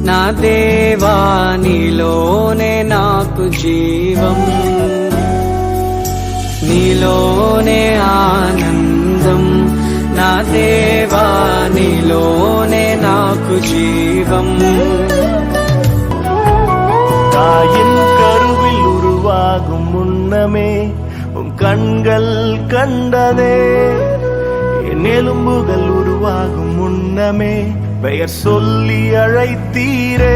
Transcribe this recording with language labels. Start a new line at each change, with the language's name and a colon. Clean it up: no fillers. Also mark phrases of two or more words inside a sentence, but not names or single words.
Telugu: దేవా నీలోనే నాకు జీవం, నీలోనే ఆనందం. నా దేవా నీలోనే నాకు జీవం.
Tamil: தாயின் கருவில் உருவாகும் முன்னமே உம் கண்கள் கண்டதே, என் எலும்புகள் உருவாகும் முன்னமே பெயர் சொல்லி அழைத்தீரே.